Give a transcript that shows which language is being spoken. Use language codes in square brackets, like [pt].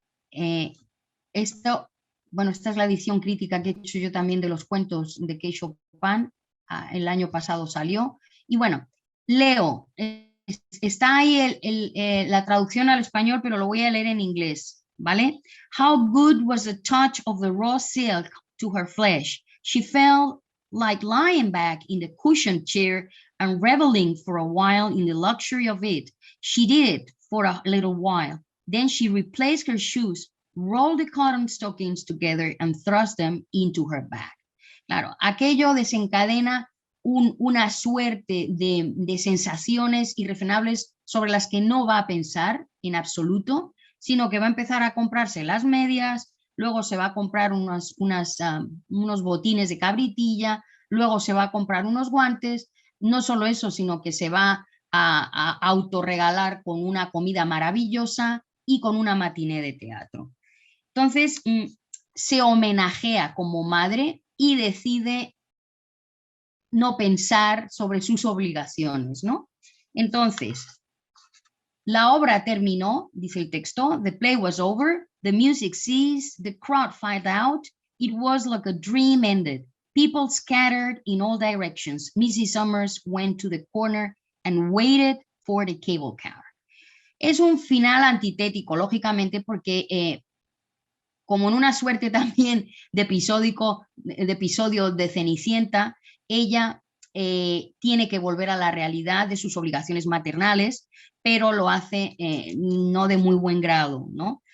[es] Esta es la edición crítica que he hecho yo también de los cuentos de Kay Chopin. El año pasado salió. Y bueno, leo. Está ahí la traducción al español, pero lo voy a leer en inglés, ¿vale? [en] How good was the touch of the raw silk to her flesh. She felt like lying back in the cushioned chair and reveling for a while in the luxury of it. She did it for a little while. Then she replaced her shoes, rolled the cotton stockings together and thrust them into her bag. [es] Claro, aquello desencadena una suerte de sensaciones irrefrenables sobre las que no va a pensar en absoluto, sino que va a empezar a comprarse las medias, luego se va a comprar unos botines de cabritilla, luego se va a comprar unos guantes, no solo eso, sino que se va a autorregalar con una comida maravillosa y con una matiné de teatro. Entonces, se homenajea como madre y decide no pensar sobre sus obligaciones, ¿no? Entonces, la obra terminó, dice el texto, [en] the play was over, the music ceased, the crowd filed out, it was like a dream ended. People scattered in all directions. Mrs. Summers went to the corner and waited for the cable car. [es] Es un final antitético, lógicamente, porque como en una suerte también de episodio de Cenicienta, ella tiene que volver a la realidad de sus obligaciones maternales, pero lo hace no de muy buen grado, ¿no?